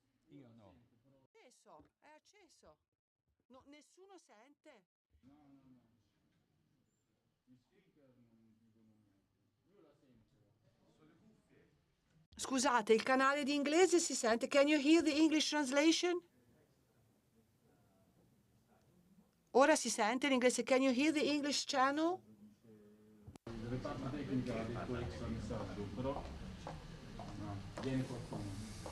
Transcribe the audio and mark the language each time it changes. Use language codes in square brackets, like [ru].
[it] Io no. È acceso. No, nessuno sente. Scusate, il canale di inglese si sente. [en] Can you hear the English translation? [it] Ora si sente l'inglese. [en] Can you hear the English channel? [it] Il reparto tecnico ha detto extra messaggio, però viene qualcuno.